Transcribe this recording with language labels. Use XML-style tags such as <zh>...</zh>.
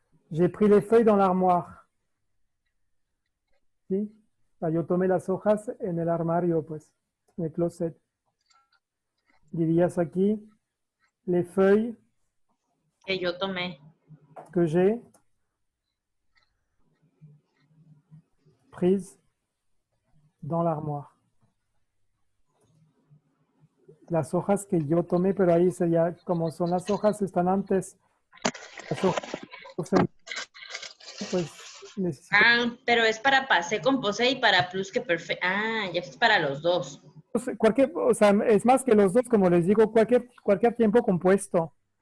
<fr>J'ai pris les feuilles dans l'armoire.</fr> <es>¿Sí? O sea, yo tomé las hojas en el armario, pues, en el closet. Dirías aquí,</es> <fr>les feuilles</fr> <es>Que yo tomé.</es> <fr>que j'ai prises dans l'armoire.</fr> <es>Las hojas que yo tomé, pero ahí sería, como son las hojas, están antes. Las hojas, pues necesito. Ah, pero es para pasé con posé y para plus que perfecto. Ah, ya es para los dos. Cualquier, o sea, es más que los dos, como les digo, cualquier tiempo compuesto</es>